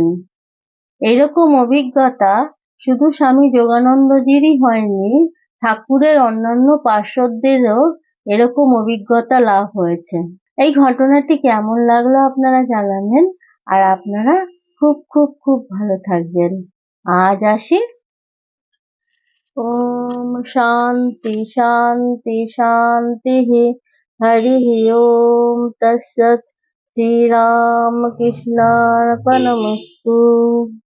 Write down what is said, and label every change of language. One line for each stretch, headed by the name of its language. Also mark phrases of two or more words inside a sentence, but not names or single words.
Bangla: এরকম অভিজ্ঞতা শুধু স্বামী যোগানন্দজিরই হয়নি, ঠাকুরের অন্যান্য পার্ষদদেরও এরকম অভিজ্ঞতা লাভ হয়েছে। এই ঘটনাটি কেমন লাগলো আপনারা জানাবেন, আর আপনারা খুব খুব খুব ভালো থাকবেন। আজ আসি।
Sanskrit: ओम शांति शांति शांति। हरि ओम तत्सत्। श्री राम कृष्णार्पणमस्तु।